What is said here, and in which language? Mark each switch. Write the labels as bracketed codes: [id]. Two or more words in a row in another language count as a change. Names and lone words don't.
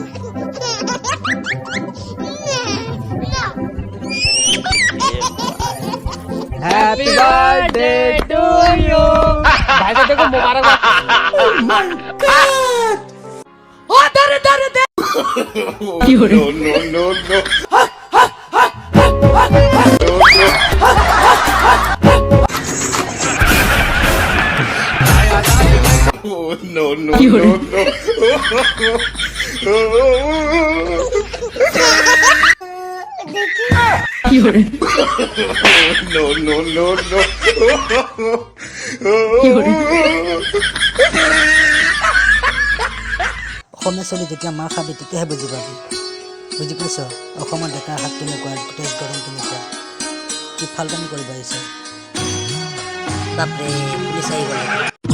[en] Happy birthday to you. [hi] भाई को देखो मुबारकबाद। [en] Oh my God. Oh दर दर दर। No no no no. Oh no no no no. No no no no. [as] অসমীয়া চলি যেতিয়া মাৰ খাবি তেতিয়াহে বুজি পাবি বুজি পাইছ অসমৰ ডেকাৰ হাত কেনেকুৱা তেজ গৰম কেনেকুৱা কি ফালটামি কৰিব আহিছে বাপৰে পুলিচ আহি গ'ল